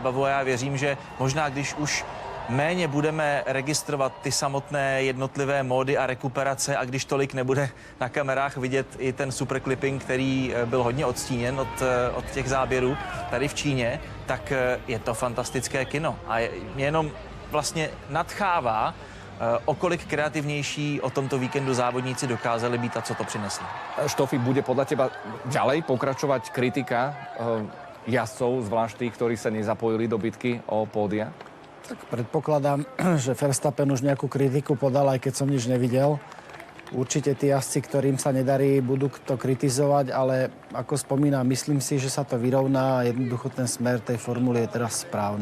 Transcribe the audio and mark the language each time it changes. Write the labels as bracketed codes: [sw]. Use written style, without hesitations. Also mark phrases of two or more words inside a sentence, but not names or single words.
[cs] a já věřím, že možná když už méně budeme registrovat ty samotné jednotlivé módy a rekuperace a když tolik nebude na kamerách vidět i ten [en] super clipping, [cs] který byl hodně odstíněn od těch záběrů tady v Číně, tak je to fantastické kino a mě jenom vlastně nadchává, o kolik kreativnější o tomto víkendu závodníci dokázali být a co to přineslo. [sk] Štofi, bude podľa teba ďalej pokračovať kritika jazdcov, zvlášť tých, ktorí sa nezapojili do bitky o pódia? Tak predpokladám, že Verstappen už nejakú kritiku podal, aj keď som nič nevidel. Určite tí jazdci, ktorým sa nedarí, budú to kritizovať, ale ako spomínam, myslím si, že sa to vyrovná a jednoducho ten smer tej formuly je teraz správny.